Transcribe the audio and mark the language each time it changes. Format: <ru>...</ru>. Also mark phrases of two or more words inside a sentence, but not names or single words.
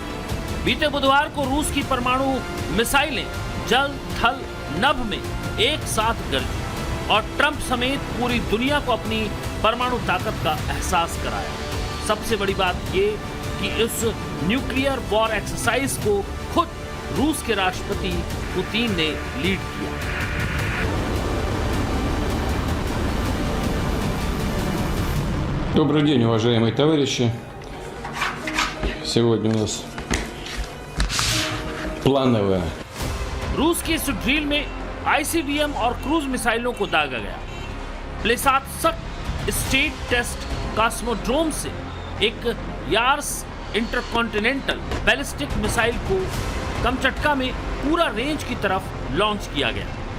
<hi>बीते बुधवार को रूस की परमाणु मिसाइलें जल, थल, नभ में एक साथ गरजी और ट्रंप समेत पूरी दुनिया को अपनी परमाणु ताकत का एहसास कराया। सबसे बड़ी बात ये कि इस</hi> <en>nuclear war exercise</en> <hi>को खुद रूस के राष्ट्रपति पुतिन ने लीड किया।</hi> <ru>Добрый день, уважаемые товарищи. Сегодня у нас плановая.</ru> <hi>रूस की इस ड्रिल में ICBM और क्रूज मिसाइलों को दागा गया। प्लेसात्स्क स्टेट टेस्ट कॉस्मोड्रोम से एक यार्स</hi> <en>intercontinental ballistic missile</en> <hi>को कमचटका में पूरा रेंज की तरफ लॉन्च किया गया।</hi>